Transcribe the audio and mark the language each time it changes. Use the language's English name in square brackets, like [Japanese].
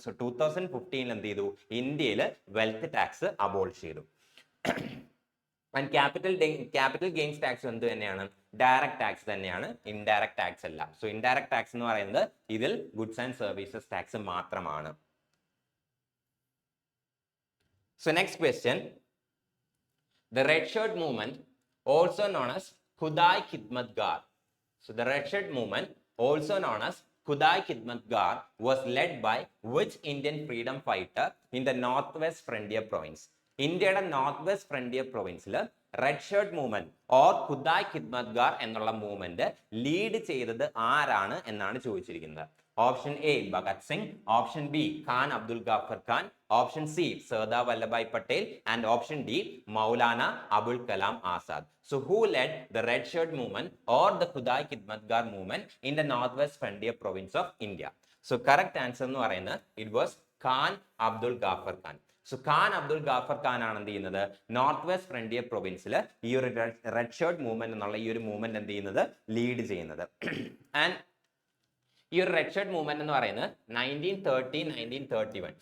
[Malayalam] So 2015 എന്ത് ചെയ്തു ഇന്ത്യയിൽ വെൽത്ത് ടാക്സ് അബോളിഷ് ചെയ്തു. ആൻഡ് ക്യാപിറ്റൽ ഗെയിൻസ് ടാക്സ് എന്ത് തന്നെയാണ് ഡയറക്റ്റ് ടാക്സ് തന്നെയാണ്, ഇൻഡയറക്റ്റ് ടാക്സ് അല്ല. സോ ഇൻഡയറക്റ്റ് ടാക്സ് എന്ന് പറയുന്നത് ഇതിൽ ഗുഡ്സ് ആൻഡ് സർവീസസ് ടാക്സ് മാത്രമാണ്. [English] So next question, the red shirt movement also known as Khudai Khidmat Gar. So the red shirt movement also known as Khudai Khidmat Gar was led by which Indian freedom fighter in the Northwest Frontier Province? [Malayalam] ഇന്ത്യയുടെ north west frontier പ്രൊവിൻസിൽ red shirt movement or Khudai ഖിദ്മത് ഗാർ എന്നുള്ള movement lead ചെയ്തത് ആരാണ് എന്നാണ് ചോദിച്ചിരിക്കുന്നത്. [English] Option A Bhagat Singh, option B Khan Abdul Ghaffar Khan, option C Sardar Vallabhbhai Patel and option D Maulana Abul Kalam Azad. So who led the red shirt movement or the Khudai Khidmat Gar movement in the northwest frontier province of India? So correct answer [Malayalam] എന്ന് പറയുന്നത് [English] it was Khan Abdul Ghaffar Khan. [Malayalam] So Khan Abdul Ghaffar Khan ആണ് എന്ത് ചെയ്യുന്നത് north west frontier പ്രൊവിൻസിൽ ഈ ഒരു red shirt movement എന്നുള്ള ഈ ഒരു മൂവ്മെന്റ് എന്ത് ചെയ്യുന്നത് ലീഡ് ചെയ്യുന്നത്. ആൻഡ് ഈ ഒരു റെഡ് ഷർട്ട് മൂവ്മെന്റ് എന്ന് പറയുന്നത് 1930-1931.